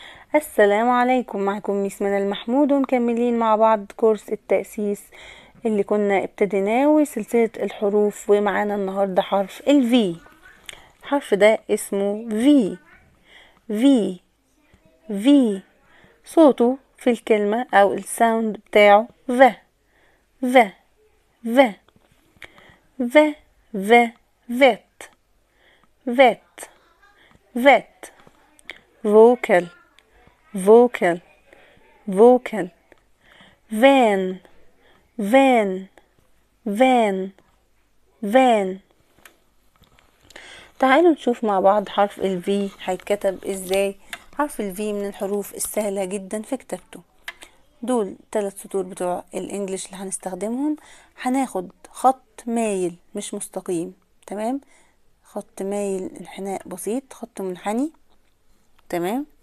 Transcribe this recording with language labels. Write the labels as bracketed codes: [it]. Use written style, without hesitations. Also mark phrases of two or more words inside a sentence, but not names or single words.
[ar] السلام عليكم، معكم ميس منى المحمود، ومكملين مع بعض كورس التأسيس اللي كنا ابتديناه وسلسلة الحروف. ومعانا النهاردة حرف V. الحرف ده اسمه V. [en] V V [ar] صوته في الكلمة أو الساوند بتاعه [en] V V V V V vet vet vet vocal vocal vocal van van van van. [ar] تعالوا نشوف مع بعض حرف ال V هيتكتب ازاي. حرف ال V من الحروف السهلة جدا في كتابته. دول 3 سطور بتوع الانجليش اللي هنستخدمهم. هناخد خط مايل مش مستقيم، تمام، خط مايل انحناء بسيط، خط منحني، تمام،